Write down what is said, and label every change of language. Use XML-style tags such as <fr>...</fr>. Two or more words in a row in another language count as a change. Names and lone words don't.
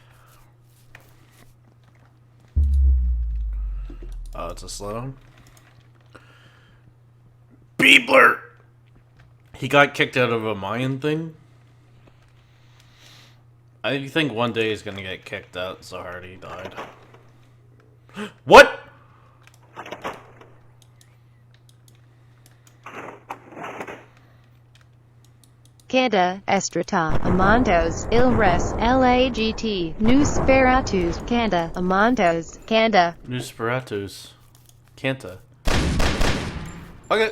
<en>Oh, it's a slowdown. Beebler! He got kicked out of a Mayan thing? I think one day he's gonna get kicked out so hard he died. What?! Kanda, Estrata, Amantos, Ilres, Lagt, Nosferatus, Kanda, Amantos, Kanda. Nosferatus. Kanta. Okay.</en>